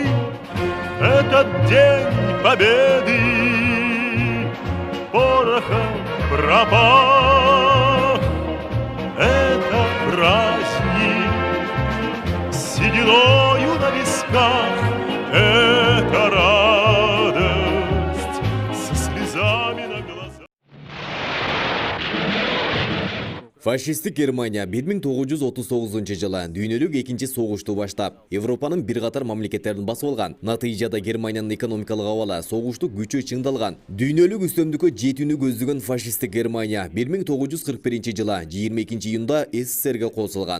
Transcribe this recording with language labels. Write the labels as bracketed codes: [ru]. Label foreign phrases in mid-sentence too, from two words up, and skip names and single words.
[ru] Этот день Победы порохом пропах. Это праздник с сединою на висках. Это радость со слезами на глазах. [ky] Фашистик Германия 1939-жылы дүйнөлүк экинчи согушту баштап, Европанын бир катар мамлекеттерин басып алган. Натыйжада Германиянын экономикалык абалы согушту күчү чыңдалган. Дүйнөлүк үстөмдүккө жетүүнү көздөгөн фашистик Германия 1941-жылы 22-июнда СССРге кошулган.